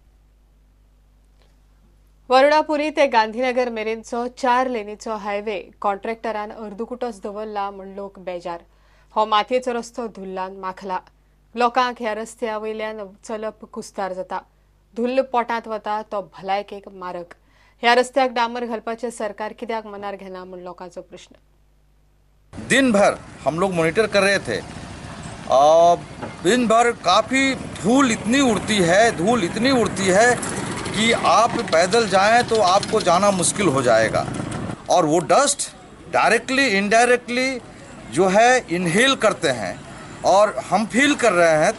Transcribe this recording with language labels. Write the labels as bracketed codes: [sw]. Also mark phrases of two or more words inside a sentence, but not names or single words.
[kok] वरुणापुरी ते गांधीनगर मेरेनचो 4 लेनीचो हायवे कॉन्ट्रॅक्टरान अर्दकुटोच दवरला म्हूण लोक बेजार। हो मातयेचो रस्तो धुल्लान माखला। लोकांक ह्या रस्त्या वयल्यान चलप कुस्तार जाता। धुल्ल पोटांत वता तो भलायकेक मारक। ह्या रस्त्याक डांबर घालपाचें सरकार कित्याक मनार घेना म्हूण लोकांचो प्रश्न। [hi] दिन भर हम लोग मॉनिटर कर रहे थे और दिन भर काफ़ी धूल इतनी उड़ती है कि आप पैदल जाएं तो आपको जाना मुश्किल हो जाएगा। और वो [en] dust directly indirectly [hi] जो है इनहेल करते हैं और हम फील कर रहे हैं।